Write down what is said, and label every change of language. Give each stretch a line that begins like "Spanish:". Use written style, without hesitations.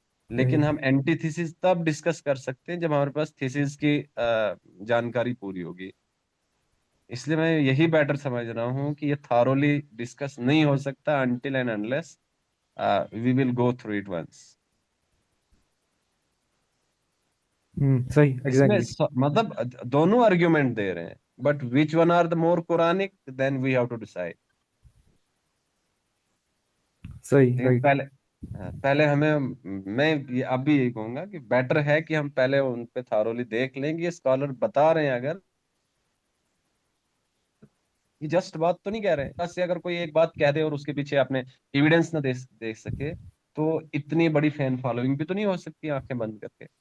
Urdu: لیکن ہم anti thesis تب ڈسکس کر سکتے ہیں جب ہمارے پاس تھیسس کی جانکاری پوری ہوگی. اس لیے میں یہی بیٹر سمجھ رہا ہوں کہ یہ تھارولی ڈسکس نہیں ہو سکتا
English: until and unless we will go through it once.
Urdu: صحیح اس میں
English: Exactly.
Urdu: مطلب دونوں آرگیومنٹ دے رہے ہیں، but
English: which one are the more Quranic, then we have to decide.
Urdu: صحیح لیکن
English: Right.
Urdu: پہلے ہمیں، میں اب بھی یہی کہوں گا کہ بیٹر ہے کہ ہم پہلے ان پہ تھارولی دیکھ لیں گے. اسکالر بتا رہے ہیں اگر، یہ جسٹ بات تو نہیں کہہ رہے بس، اگر کوئی ایک بات کہہ دے اور اس کے پیچھے آپ نے ایویڈنس نہ دیکھ سکے، تو اتنی بڑی فین فالوئنگ بھی تو نہیں ہو سکتی آنکھیں بند کر کے.